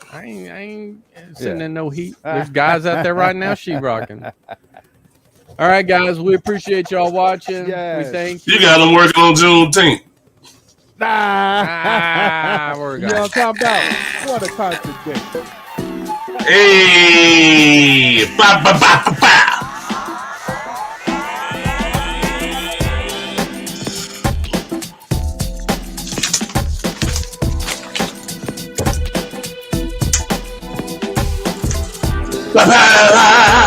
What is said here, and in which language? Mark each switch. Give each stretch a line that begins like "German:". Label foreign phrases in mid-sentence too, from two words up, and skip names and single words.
English: I ain't sitting Yeah. in no heat. There's guys out there right now sheetrocking. All right, guys, we appreciate y'all watching. Yes. We thank you. You got them working on Juneteenth. Ah, we're You know gone. what I'm talking about? What a contradiction. Hey, ba ba ba ba ba. Ba ba ba.